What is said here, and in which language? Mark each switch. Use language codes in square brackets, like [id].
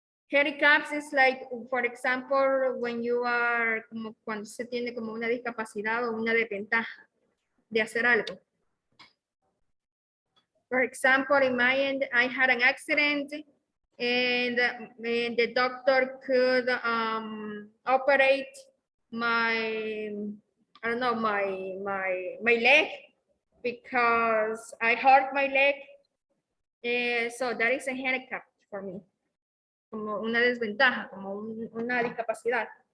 [en] Handicaps is like, for example, when you are, [es] como cuando se tiene como una discapacidad o una desventaja de hacer algo. [en] For example, in my end, I had an accident and the doctor could operate my, I don't know, my leg because I hurt my leg. So that is a handicap for me. [es] Como una desventaja, como una discapacidad.